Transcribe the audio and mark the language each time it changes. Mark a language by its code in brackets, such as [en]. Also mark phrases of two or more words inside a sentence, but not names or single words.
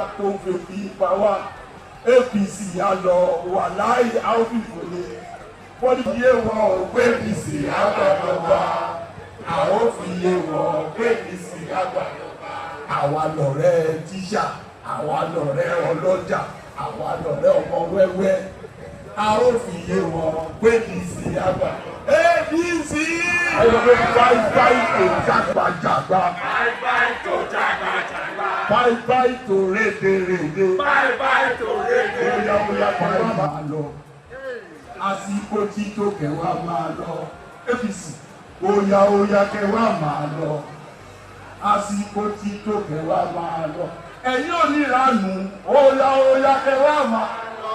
[yo] tó ń fi òbí pa wá APC á lọ wà láàyè áfíìkò ni wọ́n ní yé wọn ò pé APC àgbàdọ̀gba àwọn fi yé wọn pé APC àgbàdọ̀gba àwa lọ̀rẹ́ tíṣà àwa lọ̀rẹ́ ọlọ́jà àwa lọ̀rẹ́ ọmọ wẹ́wẹ́ a ó fi yé wọn pé APC àgbàdọ̀gba. APC! [en] Bye-bye to jagbajagba. Bye-bye to jagbajagba. Bye-bye to rederede. Bye-bye to [yo] rederede. Oya kẹwàá máa lọ. Àsìkò tí tó kẹwàá máa lọ. APC. Oya kẹwàá máa lọ. Àsìkò tí tó kẹwàá máa lọ. Ẹ̀yin ò ní ìranù. Oya kẹwàá máa lọ.